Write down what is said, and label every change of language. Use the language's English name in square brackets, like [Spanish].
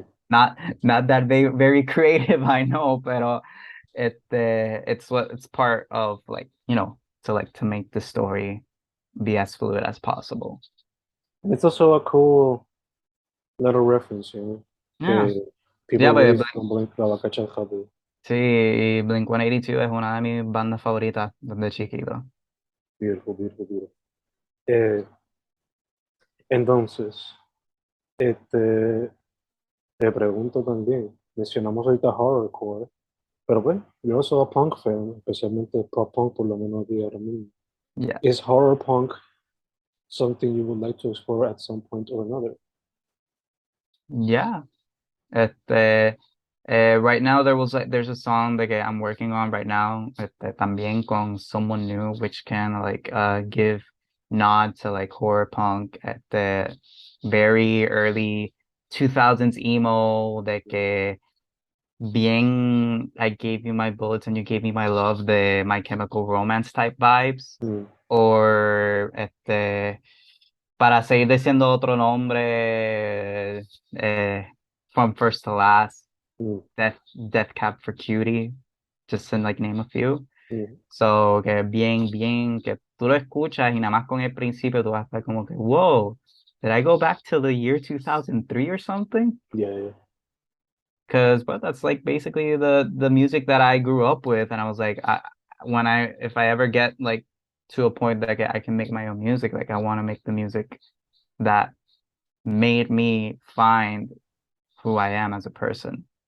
[English] Not that very creative, I know, [Spanish] pero [English] it's part of, like, you know, to make the story be as fluid as possible. And it's also a cool little reference, you know. Yeah. People Yeah, really but don't blink [Spanish] la vaca rápido. sí, y Blink-182 es una de mis bandas favoritas desde chiquito. [English] Beautiful, beautiful, beautiful. [Spanish] Entonces, te pregunto también, mencionamos ahorita horrorcore, pero bueno, yo soy [English] a punk fan, [Spanish] especialmente pop punk, por lo menos aquí ahora mismo. [English] Yeah. Is horror punk something you would like to explore at some point or another? Yeah. Right now there's a song that I'm working on right now, [Spanish] también con [English] someone new, which can like give nod to like horror punk at the very early 2000s emo, [Spanish] de que bien [English] I gave you my bullets and you gave me my love, the My Chemical Romance type vibes, or [Spanish] para seguir diciendo otro nombre, [English] From First to Last, Death Cab for Cutie, just to like name a few. [Spanish] So que bien, que tú lo escuchas y nada más con el principio tú vas a estar como que, [English] whoa, did I go back to the year 2003 or something? Yeah. Because that's like basically the music that I grew up with, and I was like, if I ever get like to a point that I can make my own music, like I want to make the music that made me find who I am as a person.